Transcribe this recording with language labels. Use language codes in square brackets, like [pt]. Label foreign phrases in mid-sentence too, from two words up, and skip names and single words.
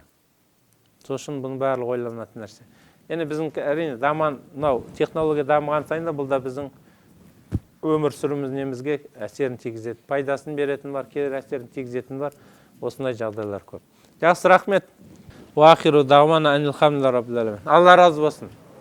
[kk] Сосын бұның барлығы ойланатын нәрсе. Енді біздің әрине мынау технология дамыған сайын да бұл да біздің өмір сүріміз немізге әсерін тигізеді. Пайдасын беретін бар, кері әсерін тигізетін бар. Осындай жағдайлар көп. Жақсы, рахмет. [ar] وآخر دعوانا أن الحمد لله رب العالمين. [kk] Алла разы болсын.